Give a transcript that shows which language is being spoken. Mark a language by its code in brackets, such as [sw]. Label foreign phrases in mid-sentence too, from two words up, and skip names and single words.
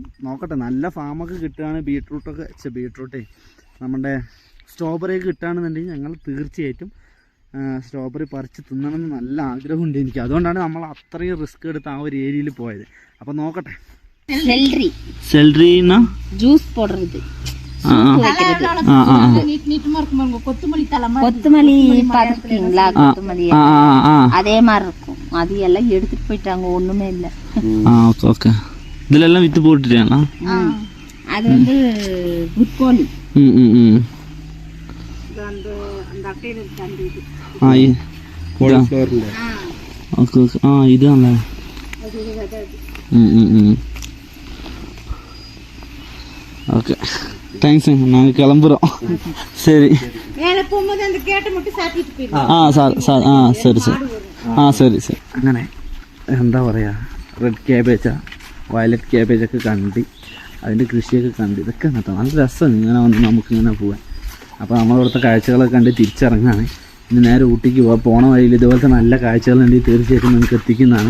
[ml] നോക്കട്ടെ, നല്ല ഫാമൊക്കെ കിട്ടുകയാണ്. ബീട്രൂട്ടേ നമ്മുടെ സ്ട്രോബെറിയൊക്കെ കിട്ടുകയാണെന്നുണ്ടെങ്കിൽ ഞങ്ങൾ തീർച്ചയായിട്ടും സ്ട്രോബെറി പറിച്ച് തിന്നണമെന്ന് നല്ല ആഗ്രഹമുണ്ട് എനിക്ക്. അതുകൊണ്ടാണ് നമ്മൾ അത്രയും റിസ്ക് എടുത്ത് ആ ഒരു ഏരിയയിൽ പോയത്. അപ്പോൾ നോക്കട്ടെ. സെൽറി [ta] ജ്യൂസ് போடுறது கொத்தமல்லி பாத்துருக்கீங்களா? கொத்தமல்லி அதே மாதிரி இருக்கும். அது எல்லாம் எடுத்துட்டு போயிட்டாங்க, ஒண்ணுமே இல்ல. ஓகே. இதெல்லாம் வித்து போட்டுட்டாங்களா? அது வந்து புட்கோலி. [ml] ഇതാണല്ലേ? [en] okay, thanks. [ta] நாங்கள் கிளம்புறோம். சரி. சரி. [ml] അങ്ങനെ എന്താ പറയുക, [en] red cabbage violet cabbage [ml] കണ്ട്, അതിൻ്റെ കൃഷിയൊക്കെ കണ്ട്, ഇതൊക്കെ എന്നിട്ട് നല്ല രസമാണ് ഇങ്ങനെ വന്ന് നമുക്കിങ്ങനെ പോകാൻ. അപ്പോൾ നമ്മളിവിടുത്തെ കാഴ്ചകളൊക്കെ കണ്ട് തിരിച്ചിറങ്ങാണ്. ഇനി നേരെ ഊട്ടിക്ക് പോണ വഴിയിൽ ഇതുപോലത്തെ നല്ല കാഴ്ചകളുണ്ടെങ്കിൽ തീർച്ചയായിട്ടും നിങ്ങൾക്ക് എത്തിക്കുന്നതാണ്.